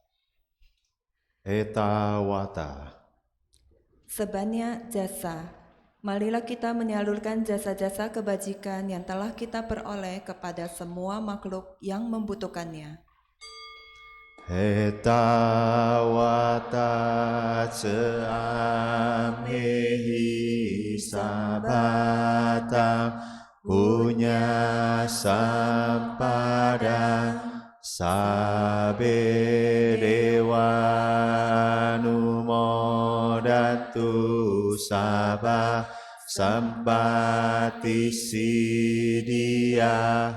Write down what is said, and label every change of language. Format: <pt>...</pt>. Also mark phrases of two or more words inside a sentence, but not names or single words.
<pi>Eta Wata.</pi> <id>Sebanyak jasa, marilah kita menyalurkan jasa-jasa kebajikan yang telah kita peroleh kepada semua makhluk yang membutuhkannya.</id> <pi>Eta Wata Ceamhehi Sabatang Punya Sampada Sabe Dewa Numodantu Sabah Sampati Siddhya.</pi>